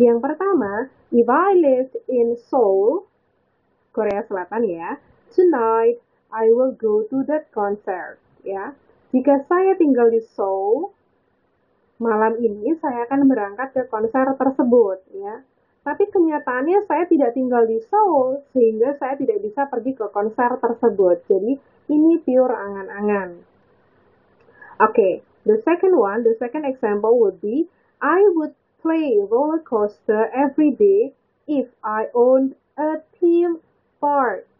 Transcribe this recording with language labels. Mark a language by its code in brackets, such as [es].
[en] Yang pertama, if I lived in Seoul, Korea Selatan ya, tonight I will go to that concert. [id] Ya, jika saya tinggal di Seoul, malam ini saya akan berangkat ke konser tersebut, ya. Tapi kenyataannya saya tidak tinggal di Seoul, sehingga saya tidak bisa pergi ke konser tersebut. Jadi, ini pure angan-angan. [en] Okay, the second example would be, I would play roller coaster every day if I owned a theme park.